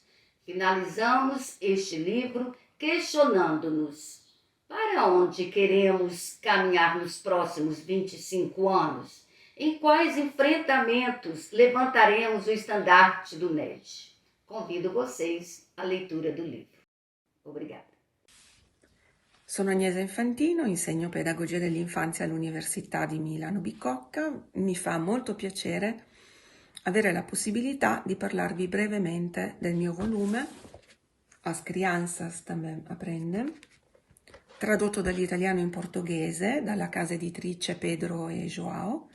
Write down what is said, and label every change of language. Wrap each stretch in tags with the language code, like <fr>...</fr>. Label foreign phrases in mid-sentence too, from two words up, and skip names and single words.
<pt>Finalizamos este livro questionando-nos: para onde queremos caminhar nos próximos 25 anos? Em quais enfrentamentos levantaremos o estandarte do NED? Convido vocês à leitura do livro. Obrigada.</pt> <it>Sono Agnese Infantino, insegno pedagogia dell'infanzia all'Università di Milano Bicocca. Mi fa molto piacere avere la possibilità di parlarvi brevemente del mio volume As Crianças Também Aprendem, tradotto dall'italiano in portoghese dalla casa editrice Pedro e João.</it>